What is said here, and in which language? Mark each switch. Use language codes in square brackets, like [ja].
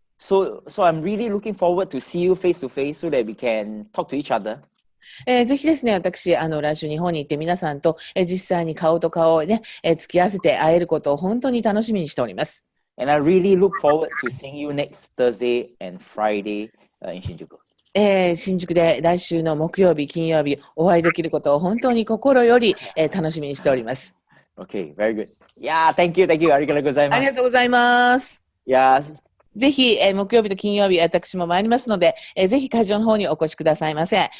[en] So I'm really looking forward to see you face to face so that we can talk to each other. [ja] ぜひですね、私、来週日本に行って皆さんと、実際に顔と顔をね、付き合わせて会えることを本当に楽しみにしております。 And I really look forward to seeing you next Thursday and Friday in Shinjuku. 新宿で来週の木曜日、金曜日お会いできることを本当に心より、楽しみにしております。 [en] Okay, very good. Yeah, thank you. [ja] ありがとうございます。ありがとうございます。 [en] Yeah. [ja] ぜひ、木曜日と金曜日、私も参りますので、ぜひ会場の方にお越しくださいませ。